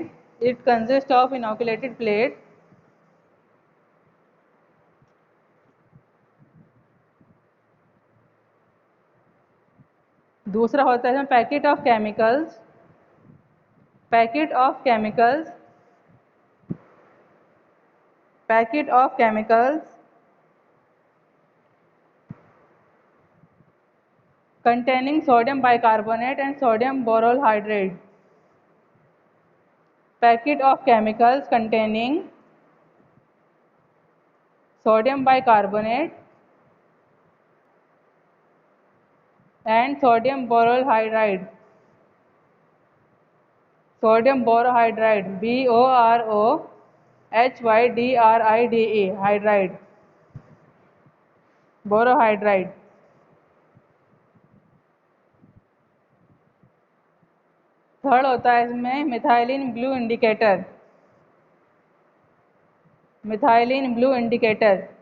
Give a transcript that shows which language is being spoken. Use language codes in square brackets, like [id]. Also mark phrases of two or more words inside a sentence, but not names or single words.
[en] it consist of inoculated plate. [hi] दूसरा होता है [en] packet of chemicals. packet of chemicals. packet of chemicals containing sodium bicarbonate and sodium boron hydrate. Packet of chemicals containing sodium bicarbonate and sodium boron hydride. Sodium borohydride, BOROHYDRIDE, hydride, borohydride. थर्ड [hi] होता है इसमें [en] methylene blue indicator. methylene blue indicator.